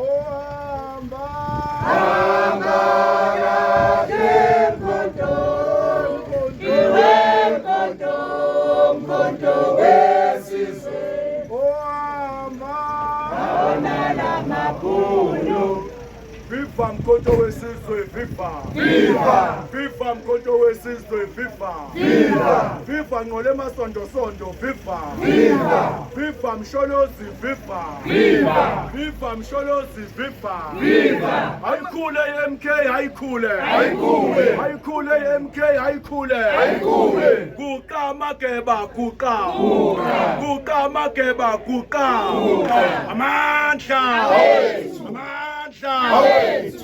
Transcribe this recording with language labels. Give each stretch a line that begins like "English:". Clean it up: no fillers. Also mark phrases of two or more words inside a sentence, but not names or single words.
Zulu: Hamba kahle mkhonto, iwe mkhonto, mkhonto wesizwe. Wona la makhulu. Viva mkhonto wesizwe, viva! Viva! Viva mkhonto wesizwe, viva! Viva! Viva Ngcole Masonto, viva! Viva! Viva Msholozi, viva! Viva! Viva Msholozi, viva! Viva! Hayikhule MK, hayikhule! Hayikhule! Hayikhule MK, hayikhule! Hayikhule! Guqa Mageba, guqa! Guqa! Guqa Mageba, guqa! Guqa! Amandla! Awethu! Amandla! Awethu!